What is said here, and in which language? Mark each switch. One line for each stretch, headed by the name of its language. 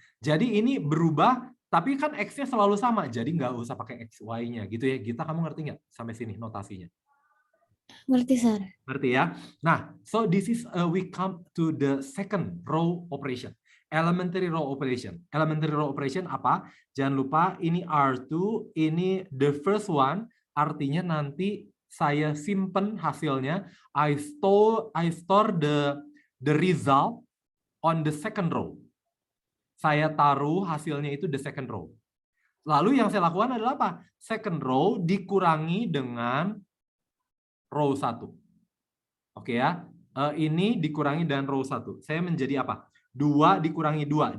Indonesian: Jadi ini berubah, tapi kan X-nya selalu sama. Jadi nggak usah pakai X, Y-nya gitu ya. Gita, kamu ngerti nggak sampai sini notasinya? Ngerti, sir. Ngerti ya?
English: Nah, so this is we come to the second row operation. Elementary row operation.
Indonesian: Elementary row operation apa? Jangan lupa ini R2, ini
English: the first one,
Indonesian: artinya nanti saya simpen hasilnya.
English: I store the result on the second row.
Indonesian: Saya taruh hasilnya itu
English: the second row.
Indonesian: Lalu yang saya lakukan adalah apa? Second row dikurangi dengan row 1. Oke ya. Ini dikurangi dengan row 1. Saya menjadi apa? 2 dikurangi 2.